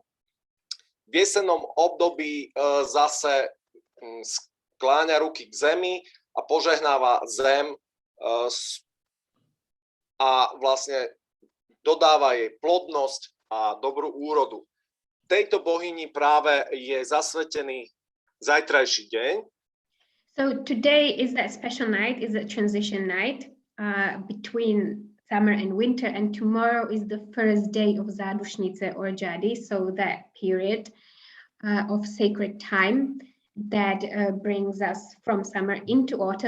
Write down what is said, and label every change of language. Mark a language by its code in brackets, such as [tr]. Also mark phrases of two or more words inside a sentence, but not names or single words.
[sk] V jesennom období zase skláňa ruky k zemi a požehnáva zem a vlastne dodáva jej plodnosť a dobrú úrodu. Tejto bohyni práve je zasvetený zajtrajší deň. [en] So today is that special night, is a transition night between summer and winter, and tomorrow is the first day of Zadušnice or Jadi, so that period of sacred time that brings us from summer into autumn.